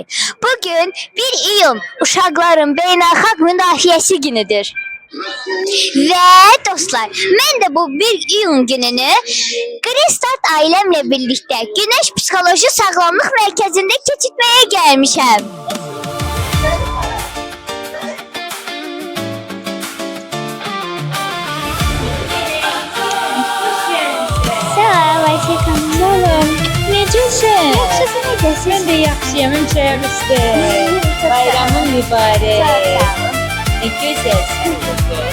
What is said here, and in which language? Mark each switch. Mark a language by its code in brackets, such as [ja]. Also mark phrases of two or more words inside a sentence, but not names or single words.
[az] Bugün 1 iyun Uşaqların Beynəlxalq Müdafiəsi günüdür. [tr] Ve dostlar, ben de bu 1 iyun gününü Green Start ailemle birlikte Güneş Psikoloji Sağlamlık Merkezinde keçirtmeye gelmişim. [az] Necəsən? Yaxşısın, necəsin? Mən də yaxşıyam, hemşəhərimizdə. Bayramın mübarək. Ne gözəlsən bugün.